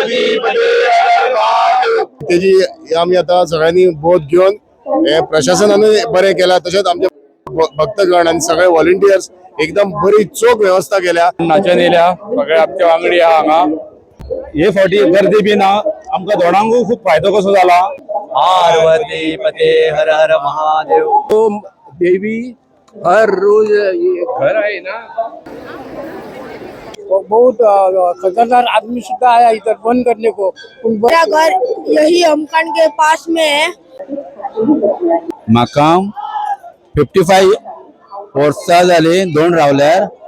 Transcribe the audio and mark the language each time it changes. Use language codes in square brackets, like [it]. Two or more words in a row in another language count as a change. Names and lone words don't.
[mr] त्याची आम्ही आता सगळ्यांनी बोध घेऊन हे प्रशासनाने बरे केला, तसेच आमचे भक्तगण आणि सगळे व्हॉलंटियर्स एकदम बरी चोख व्यवस्था केल्या. [kok] नाचन येल्या सगळे आमचे वांगडी आहा हांगा. हे फावटी गर्दी बी ना, आमकां दोणांकूय खूप फायदो कसो जाला. [hi] पार्वती पते हर हर महादेव. ओम देवी हर रोज ये घर है ना, बहुत खतरनाक आदमी सुधा आया इधर बंद करने को. मेरा घर यही हमखान के पास में है. [kok] म्हाका 55 वर्सां जाली दोन रावल्यार.